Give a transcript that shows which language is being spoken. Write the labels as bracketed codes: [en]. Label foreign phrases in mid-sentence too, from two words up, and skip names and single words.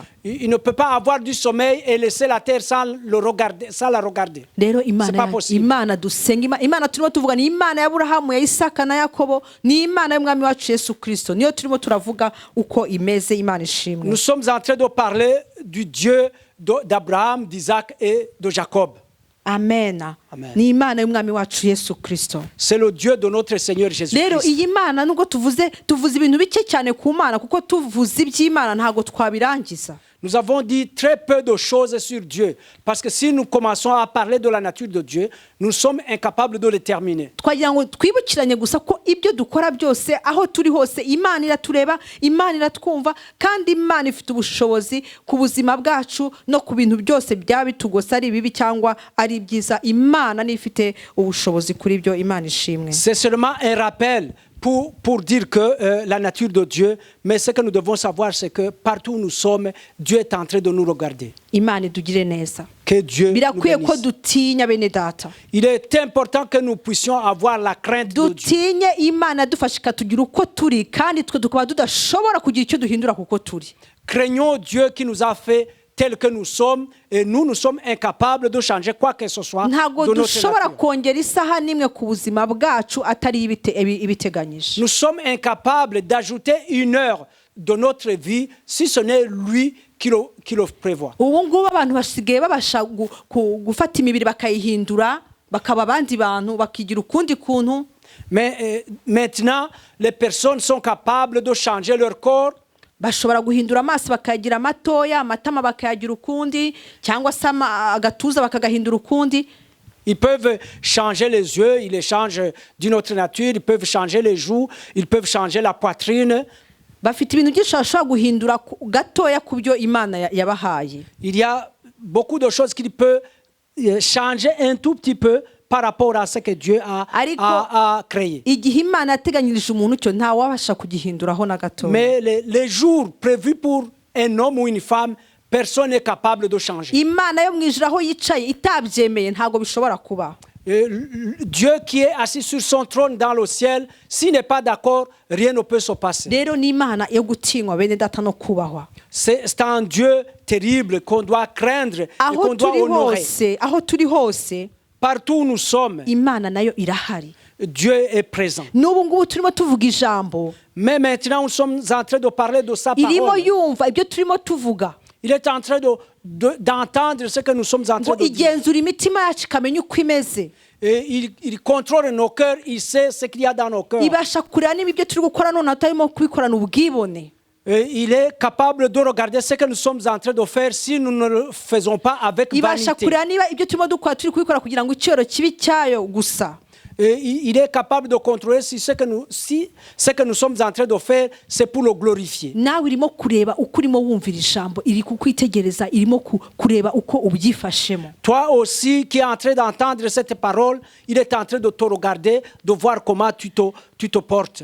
[fr] Il ne peut pas avoir du sommeil et laisser la terre sans la regarder. [rw] Rero [fr] C'est pas possible. [rw] Imana dusenga, Imana turimo tuvuga ni Imana ya Aburahamu, ya Isaka na Yakobo, ni Imana y'Umwami wacu Yesu Kristo. Niyo turimo turavuga uko imeze. Imana ishimwe. [fr] Nous sommes en train de parler du Dieu d'Abraham, d'Isaac et de Jacob. Amen. Amen. [rw] Ni Imana y'Umwami wacu Yesu Kristo. [fr] C'est le Dieu de notre Seigneur [rw] Rero [fr] Jésus-Christ. [rw] iyi Mana nubwo tuvuze ibintu bike cyane ku Mana, kuko tuvuze iby'Imana ntago twabirangiza. [fr] nous avons dit très peu de choses sur Dieu. Parce que si nous commençons à parler de la nature de Dieu, nous sommes incapables de le terminer. [rw] twagira ngo twibukiranye gusa ko ibyo dukora byose aho turi hose Imana iratureba, Imana iratwumva, kandi Imana ifite ubushobozi ku buzima bwacu no ku bintu byose byaba bitugose ari bibi cyangwa ari byiza. Imana ni ifite ubushobozi kuri byo. Imana ishimwe. [fr] C'est seulement un rappel pour dire que la nature de Dieu, mais ce que nous devons savoir, c'est que partout où nous sommes, Dieu est en train de nous regarder. [rw] Imana idugire neza. [fr] Que Dieu nous [rw] Birakwiye ko [fr] bénisse. [rw] dutinya bene data. [fr] Il est important que nous puissions avoir la crainte de Dieu. [rw] Dutinye Imana dufasha ikatugira uko turi, kandi twe tukaba tudashobora kugira icyo duhindura kuko turi. [fr] Craignons Dieu qui nous a fait tel que nous sommes, et nous sommes incapables de changer quoi que ce soit [rw] Ntabwo [fr] de notre [rw] dushobora [fr] nature. [rw] kongera isaha n'imwe ku buzima bwacu atari ibiteganyije. [fr] Nous sommes incapables d'ajouter une heure de notre vie si ce n'est lui qui le prévoit. [rw] Ubu ngubu abantu basigaye babasha gufata imibiri bakayihindura bakaba abandi bantu bakigira ukundi kuntu. [fr] Mais maintenant, les personnes sont capables de changer leur corps. [rw] Bashobora guhindura amaso bakayagira matoya, amatama bakayagira ukundi, cyangwa se agatuza bakagahindura ukundi. [fr] Ils peuvent changer les yeux, ils les changent d'une autre nature, ils peuvent changer les joues, ils peuvent changer la poitrine. [rw] Bafite ibintu byinshi bashobora guhindura gatoya ku byo Imana yabahaye. [fr] Il y a beaucoup de choses qu'il peut changer un tout petit peu par rapport à ce que Dieu a créé. [rw] Igihe Imana yateganyirije umuntu cyo nta wabasha kugihinduraho na gatoya. [fr] Mais les jours prévus pour un homme ou une femme, personne n'est capable de changer. [rw] Imana yo mwijuru aho yicaye itabyemeye ntago bishobora kuba. [fr] Dieu qui est assis sur son trône dans le ciel, s'il n'est pas d'accord, rien ne peut se passer. [rw] Rero ni Imana yo gutinywa bene data no kubahwa. [fr] C'est un Dieu terrible qu'on doit craindre et qu'on doit honorer. [rw] Aho turi hose [fr] Partout où nous sommes, [rw] Imana nayo irahari. [fr] Dieu est présent. [rw] N'ubu ngubu turimo tuvuga ijambo, [fr] Mais maintenant, nous sommes en train de parler de sa [rw] irimo [fr] parole. [rw] yumva ibyo turimo tuvuga. [fr] Il est en train d'entendre ce que nous sommes en train [rw] Ngo [fr] de dire. [rw] igenzura imitima yacu ikamenya uko imeze. [fr] Et il contrôle nos cœurs, il sait ce qu'il y a dans nos cœurs. [rw] Ibasha kureba niba ibyo turi gukora none atarimo kubikorana ubwibone. [fr] Et il est capable de regarder ce que nous sommes en train de faire si nous ne le faisons pas avec [rw] Ibasha [fr] vanité. [rw] kureba niba ibyo turimo dukora turi kubikora kugira ngo icyoro kibi cyayo gusa. [fr] Et il est capable de contrôler si ce que nous sommes en train de faire, c'est pour le glorifier. [rw] Nawe irimo kureba uko urimo wumvira ijambo, iri kukwitegereza, irimo kureba uko ubyifashemo. [fr] Toi aussi qui es en train d'entendre cette parole, il est en train de te regarder, de voir comment tu te portes.